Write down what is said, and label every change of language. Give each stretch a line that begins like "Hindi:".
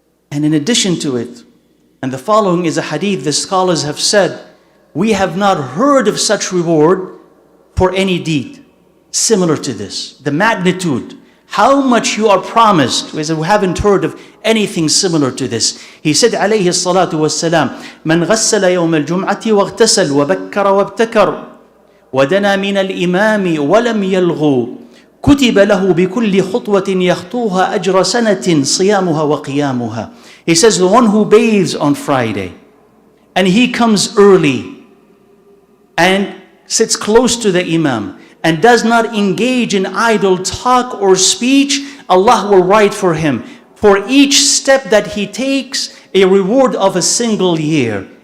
English: And in addition to it, and the following is a hadith, the scholars have said, we have not heard of such reward for any deed similar to this. The magnitude, how much you are promised, we haven't heard of anything similar to this. He said, alayhi salatu wassalam,
Arabic: من غسل يوم الجمعة واغتسل وبكر وابتكر ودنا من الإمام ولم يلغو كتب له بكل خطوة يخطوها أجر سنة صيامها وقيامها.
English: He says, the one who bathes on Friday and he comes early and sits close to the Imam and does not engage in idle talk or speech, Allah will write for him, for each step that he takes, a reward of a single year.